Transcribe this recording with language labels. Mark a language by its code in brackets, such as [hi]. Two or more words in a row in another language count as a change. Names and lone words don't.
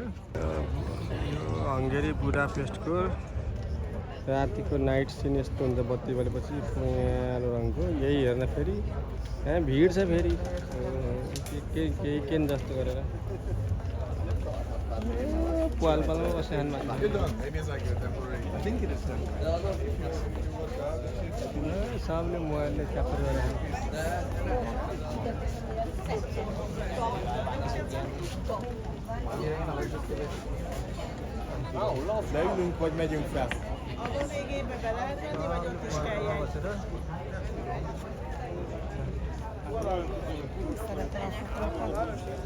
[ne] यो हङ्गेरी बुडापेस्टको रातिको [en] night scene [ne] यस्तो हुन्छ बत्ती बलेपछि पहेँलो रङको यही हेर्न फेरि यहाँ भिड छ फेरि केही केन जस्तो गरेर पाल पालमा बस्यो सबले मोबाइलले क्याप्चर गरेर [hu] leülünk, vagy megyünk fel? Abba végébe be lehet menni, vagy ott is kell jegy? Szeretem a fotókat.